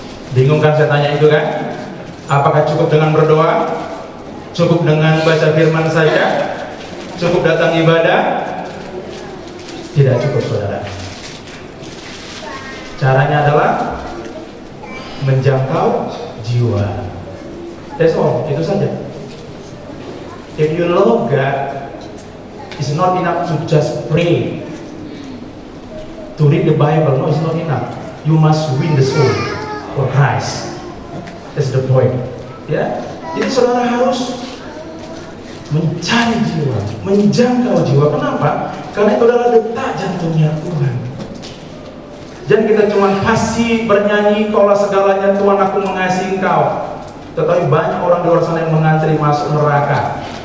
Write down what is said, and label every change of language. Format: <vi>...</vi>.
<id>Bingung kan saya tanya itu kan? Apakah cukup dengan berdoa? Cukup dengan baca firman saja? Cukup datang ibadah? Tidak cukup saudara. Caranya adalah menjangkau jiwa.</id> <en>That's all,</en> <id>itu saja.</id> <en>If you love God, it's not enough to just pray, to read the Bible. No, it's not enough. You must win the soul for Christ. That's the point.</en> <id>Ya, jadi saudara harus mencari jiwa, menjangkau jiwa. Kenapa? Karena itu adalah detak jantungnya Tuhan. Jangan kita cuma fasih bernyanyi kaulah segalanya Tuhan aku mengasihi engkau, tetapi banyak orang di luar sana yang mengantri masuk neraka.</id>